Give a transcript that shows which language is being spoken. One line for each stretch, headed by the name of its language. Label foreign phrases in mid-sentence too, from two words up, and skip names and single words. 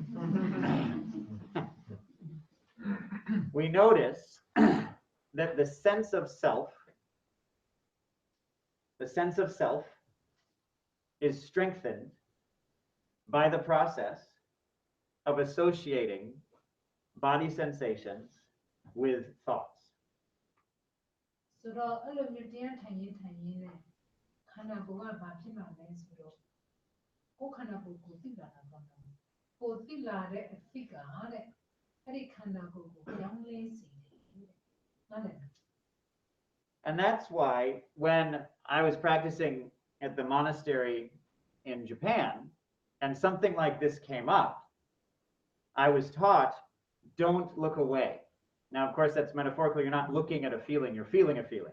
English: We notice that the sense of self is strengthened by the process of associating body sensations with thoughts.
Burmese: ဆိုတော့အဲ့လိုမျိုးတရားထိုင်ရင်နဲ့ခန္ဓာကိုယ်ကဘာဖြစ်မှာလဲဆိုတော့ကိုယ်ခန္ဓာကိုယ်ကိုသိလာတာပေါ့နော်ကိုယ်သိလာတဲ့အဖြစ်ကတဲ့အဲ့ဒီခန္ဓာကိုယ်ကိုကြောင်းလဲစီတယ်ဟုတ်တယ်
English: And that's why when I was practicing at the monastery in Japan and something like this came up, I was taught, don't look away. Now, of course, that's metaphorical. You're not looking at a feeling, you're feeling a feeling.